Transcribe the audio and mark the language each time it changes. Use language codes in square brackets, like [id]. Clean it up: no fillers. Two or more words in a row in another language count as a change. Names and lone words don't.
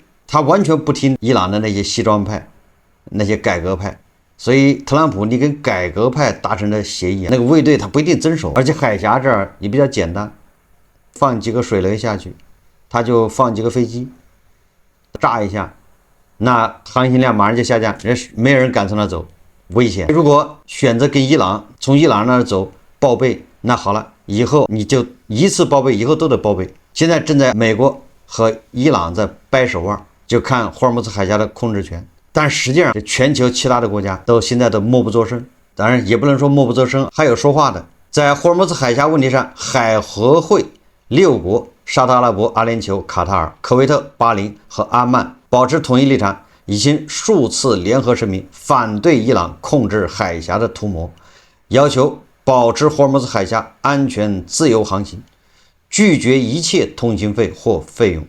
[zh] 他完全不聽伊朗的那些西裝派、那些改革派，所以特朗普你跟改革派達成的協議，那個衛隊他不一定遵守，而且海峽這兒也比較簡單，放幾個水雷下去，他就放幾個飛機，炸一下，那航行量馬上就下降，沒人敢從那走，危險。如果選擇跟伊朗從伊朗那兒走， 報備，那好了，以後你就一次報備，以後都得報備。现在正在美国和伊朗在掰手腕，就看霍尔木兹海峡的控制权。但实際上，全球其他的國家現在都默不作聲。當然，也不能說默不作聲，還有說話的。在霍爾木茲海峽問題上，海合會6國沙特阿拉伯、阿聯酋、卡塔爾、科威特、巴林和阿曼保持統一立場，已經數次聯合聲明反對伊朗控制海峽的圖謀，要求保持霍爾木茲海峽安全自由航行，拒絕一切通行費或費用。